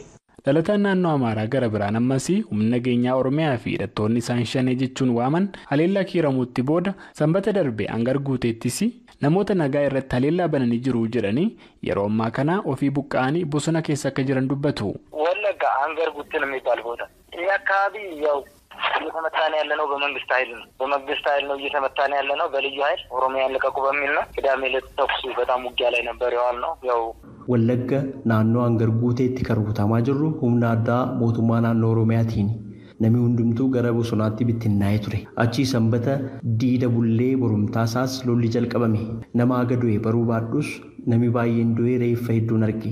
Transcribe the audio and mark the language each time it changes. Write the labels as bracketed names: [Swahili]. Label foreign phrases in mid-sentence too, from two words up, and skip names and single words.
[Oromo] Dhalataan naannoo Amaaraa gara biraan ammas humna nageenyaa Oromiyaa fi hidhattoonni isaan shanee jechuun waaman haleellaa kiiramuutti booda sanbata darbe hangar guuteettis namoota nagaa irratti haleellaa bananii jiru jedhanii yeroo ammaa kana ofii buqqa'anii bosona keessa akka jiran dubbatu. [Amharic] Wallaggaa hangar guuteen የሚባል ቦታ እኛ አካባቢ ያው እየተመታን ያለነው በመንግስት ኃይል ነው እየተመታን ያለነው በልዩ ኃይል ኦሮሚያን ለቀቁ በሚል ነው። ቅዳሜ ዕለት ተኩስ በጣም ውጊያ ላይ ነበር ያዋልነው። ያው [Oromo] Wallagga naannoo hangar guuteetti kan rukutamaa jirru humna addaa mootummaa naannoo Oromiyaatiin. Namni hundumtuu gara bosonaatti bittinnaa'ee ture. Achii sanbata diida bullee borumtaasaas lolli jalqabame. Nama aga du'e baruu baadhus namni baay'een du'ee reeffa hedduun arge.